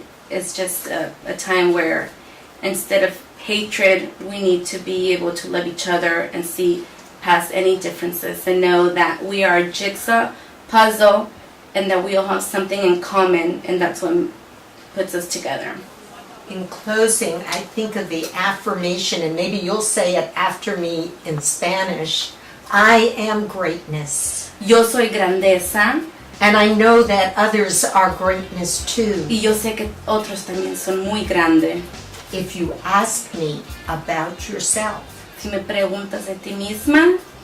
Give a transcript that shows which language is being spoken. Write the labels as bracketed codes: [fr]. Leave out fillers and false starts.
[en] It's just a time where instead of hatred, we need to be able to love each other and see past any differences and know that we are a jigsaw puzzle and that we all have something in common, and that's what puts us together. In closing, I think of the affirmation, and maybe you'll say it after me in Spanish. I am greatness. [es] Yo soy grandeza. [en] And I know that others are greatness too. [es] Y yo sé que otros también son muy grandes. [en] If you ask me about yourself, [es] Si me preguntas de ti misma,